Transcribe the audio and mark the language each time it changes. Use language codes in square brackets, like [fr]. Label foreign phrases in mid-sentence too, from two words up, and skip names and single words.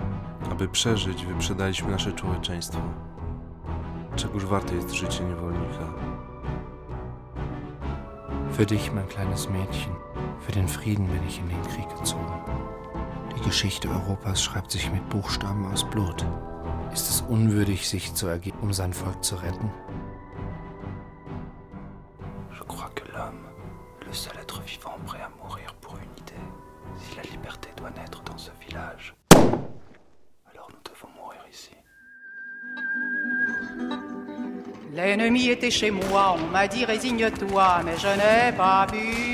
[fr] Un [pl] Aby przeżyć, wyprzedaliśmy nasze człowieczeństwo. Czegoż warte jest życie niewolnika? [de] Für dich, mein kleines Mädchen, für den Frieden bin ich in den Krieg gezogen. Die Geschichte Europas schreibt sich mit Buchstaben aus Blut. Ist es unwürdig, sich zu ergeben, um sein Volk zu retten? [fr] Je crois que l'homme, le seul être vivant prêt à mourir pour une idée, si la liberté doit naître dans ce village, alors nous devons mourir ici. L'ennemi était chez moi, on m'a dit résigne-toi, mais je n'ai pas pu.